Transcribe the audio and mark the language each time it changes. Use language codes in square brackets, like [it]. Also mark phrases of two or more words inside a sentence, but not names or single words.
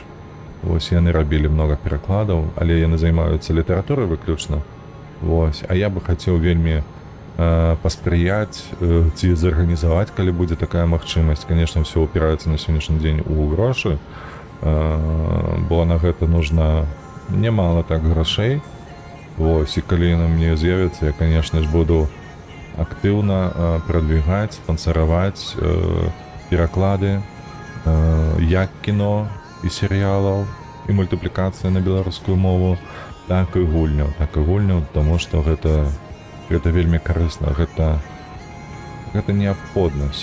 [be] Вось, яны рабілі много перакладаў, але яны займаюцца літаратурай выключна. Вось, а я бы хацеў вельмі паспрыяць ці зарганізаваць, калі будзе такая магчымасць. Конечно, все упіраецца на сённяшні дзень у грошы, бо на гэта нужна немало так грошей. Вось, і калі яна мне з'явіцца, я, конечно ж, буду актыўна прадвігаць, спансараваць пераклады як кіно і серыялаў, і мультыплікацыя на беларускую мову, так і гульняў, таму што гэта вельмі карысна, гэта неабходна.